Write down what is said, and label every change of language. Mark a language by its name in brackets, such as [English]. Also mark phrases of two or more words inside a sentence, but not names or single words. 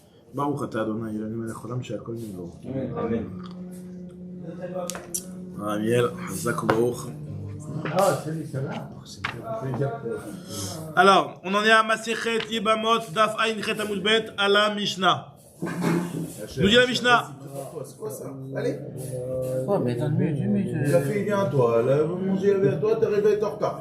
[Hebrew] ברוך אתה אדוני אלוהינו מלך העולם שהכל נברא. אמן. Amiel, חזק ברוך. [French] Alors, on en est à [Hebrew] מסכת יבמות, דף ע"ח עמוד ב, [French] à la Mishnah. Nous dit la Mishnah. C'est quoi ça? Allez. Ouais, mais attends, La fille vient à toi, là, manger avec toi, t'es arrivé en retard.